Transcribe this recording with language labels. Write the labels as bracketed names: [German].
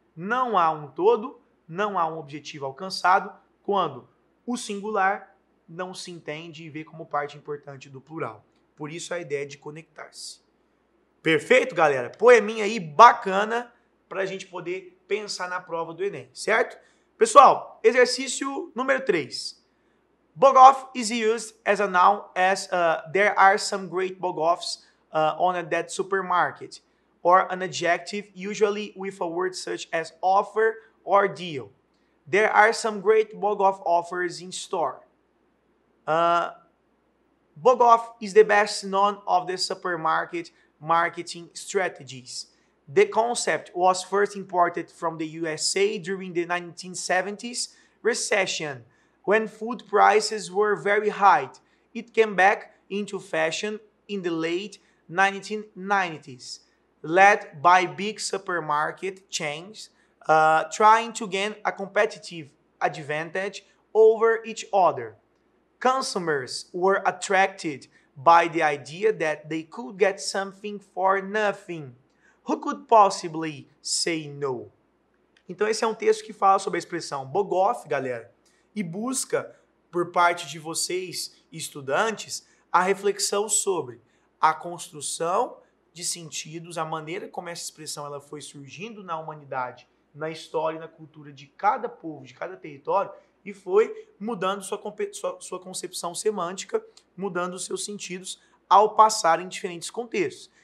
[Portuguese] Não há um todo, não há um objetivo alcançado quando o singular não se entende e vê como parte importante do plural. Por isso a ideia de conectar-se. Perfeito, galera? Poeminha aí bacana para a gente poder pensar na prova do Enem, certo? Pessoal, exercício número 3. [English] Bog-off is used as a noun as there are some great bog-offs on that supermarket, or an adjective usually with a word such as offer or deal. There are some great bog-off offers in store. Bog-off is the best known of the supermarket marketing strategies. The concept was first imported from the USA during the 1970s recession, when food prices were very high. It came back into fashion in the late 1990s, led by big supermarket chains trying to gain a competitive advantage over each other. Consumers were attracted by the idea that they could get something for nothing. Who could possibly say no? [Portuguese] Então esse é um texto que fala sobre a expressão bog-off, galera, e busca, por parte de vocês, estudantes, a reflexão sobre a construção de sentidos, a maneira como essa expressão ela foi surgindo na humanidade, na história e na cultura de cada povo, de cada território, e foi mudando sua concepção semântica, mudando os seus sentidos ao passar em diferentes contextos.